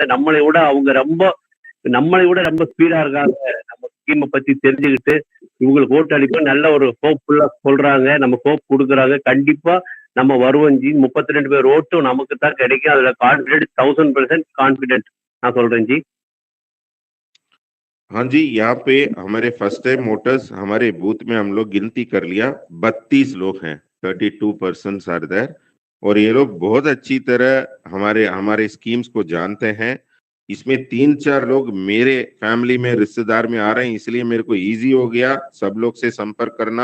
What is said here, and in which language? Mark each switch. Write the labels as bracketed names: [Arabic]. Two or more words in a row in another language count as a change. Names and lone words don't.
[Tamil] நம்மளை விட ரொம்ப ஸ்பீடா இருக்காங்க. நம்ம ஸ்கீமை பத்தி தெரிஞ்சுக்கிட்டு இவங்களுக்கு ஓட்டு அளிக்கும் நல்ல ஒரு ஹோப்ஃபுல்லா சொல்றாங்க. நம்ம ஹோப் கொடுக்குறாங்க. கண்டிப்பா நம்ம வருவோம் ஜி. 32 பேர் ஓட்டும் நமக்கு தான் கிடைக்கும். அதுல கான்பிடென்ட் 1000% கான்பிடென்ட் நான் சொல்றேன் ஜி. [Hindi] हाँ जी, यहाँ पे हमारे [English] first time voters [Hindi] हमारे बूथ में हम लोग गिनती कर लिया, 32 लोग हैं, 32% [English] are there. [Hindi] और ये लोग बहुत अच्छी तरह हमारे स्कीम्स को जानते हैं। इसमें 3-4 लोग मेरे फैमिली में रिश्तेदार में आ रहे हैं, इसलिए मेरे को इजी हो गया सब लोग से संपर्क करना।